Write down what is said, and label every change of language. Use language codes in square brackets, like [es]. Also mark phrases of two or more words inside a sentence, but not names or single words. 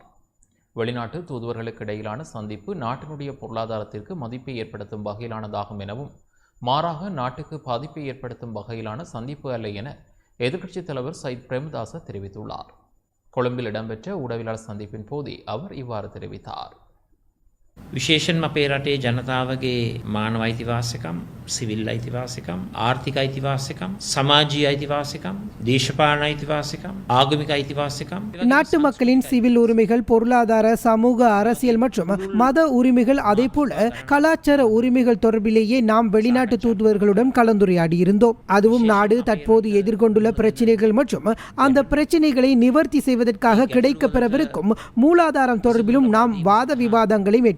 [ta] வெளிநாட்டு தூதுவர்களுக்கு இடையிலான சந்திப்பு நாட்டினுடைய பொருளாதாரத்திற்கு மதிப்பை ஏற்படுத்தும் வகையிலானதாகும் எனவும் மாறாக நாட்டுக்கு பாதிப்பை ஏற்படுத்தும் வகையிலான சந்திப்பு அல்ல என எதிர்க்கட்சித் தலைவர் சயித் பிரேமதாச தெரிவித்துள்ளார். கொழும்பில் இடம்பெற்ற ஊடகவியலாளர் சந்திப்பின் போதே அவர் இவ்வாறு தெரிவித்தார். [si] විශේෂයෙන්ම අපේ රටේ ජනතාවගේ මානව අයිතිවාසිකම්, සිවිල් අයිතිවාසිකම්, ආර්ථික අයිතිවාසිකම්, සමාජීය අයිතිවාසිකම්, දේශපාලන අයිතිවාසිකම්, ආගමික අයිතිවාසිකම්. [ta] நாட்டு மக்களின் சிவில் உரிமைகள், பொருளாதார, சமூக, அரசியல் மற்றும் மத உரிமைகள், அதேபோல கலாச்சார உரிமைகள் தொடர்பிலேயே நாம் வெளிநாட்டு தூதுவர்களுடன் கலந்துரையாடி இருந்தோம். அதுவும் நாடு தற்போது எதிர்கொண்டுள்ள பிரச்சினைகள் மற்றும் அந்த பிரச்சினைகளை நிவர்த்தி செய்வதற்காக கிடைக்கப்பெறவிருக்கும் மூலாதாரம் தொடர்பிலும் நாம் வாத விவாதங்களை மேற்கொண்டிருந்தோம்.